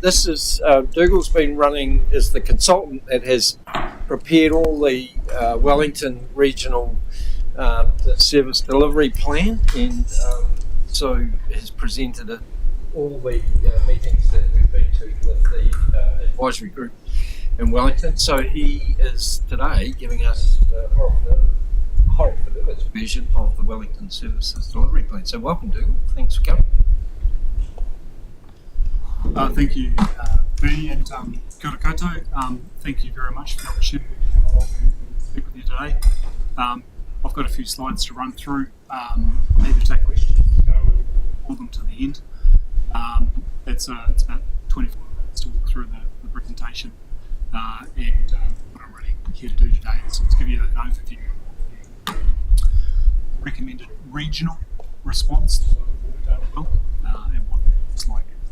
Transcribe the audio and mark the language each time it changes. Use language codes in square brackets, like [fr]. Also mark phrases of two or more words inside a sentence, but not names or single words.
[en] This is Dougal's been running as the consultant that has prepared all the Wellington regional service delivery plan, and so has presented at all the meetings that we've been to with the advisory group in Wellington. So he is today giving us Horowhenua version of the Wellington Services Delivery Plan. So welcome, Dougal. Thanks for coming. Thank you, Bernie, and [mi] kia ora koutou. [en] Thank you very much for the opportunity to come along and speak with you today. I've got a few slides to run through. I'm happy to take questions and hold them to the end. It's about 24 minutes to walk through the presentation, and what I'm really here to do today is give you an overview of the recommended regional response to and what it's like.